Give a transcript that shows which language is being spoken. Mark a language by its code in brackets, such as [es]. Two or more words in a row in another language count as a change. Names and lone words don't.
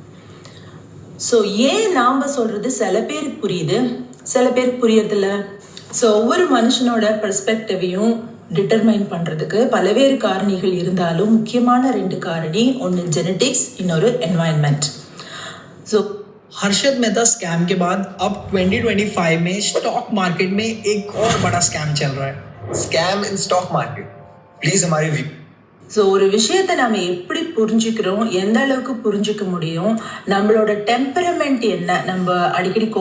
[ta] ஸோ ஏன் நாம் சொல்கிறது சில பேருக்கு புரியுது, சில பேருக்கு புரியறதில்ல? ஸோ ஒவ்வொரு மனுஷனோட [en] perspective determine [ta] பண்ணுறதுக்கு பல்வேறு காரணிகள் இருந்தாலும் முக்கியமான 2 காரணி, ஒன்று ஜெனட்டிக்ஸ், இன்னொரு என்வாयरमेंट. ஸோ [hi] हर्षद मेहता स्कैम के बाद अब 2025 में [en] stock market [hi] में एक और बड़ा स्कैम चल रहा है. [en] scam in stock market, [hi] प्लीज हमारे व्यू. [ta] ஸோ ஒரு விஷயத்தை நம்ம எப்படி புரிஞ்சுக்கிறோம், எந்த அளவுக்கு புரிஞ்சுக்க முடியும், நம்மளோட டெம்பரமெண்ட் என்ன, நம்ம அடிக்கடி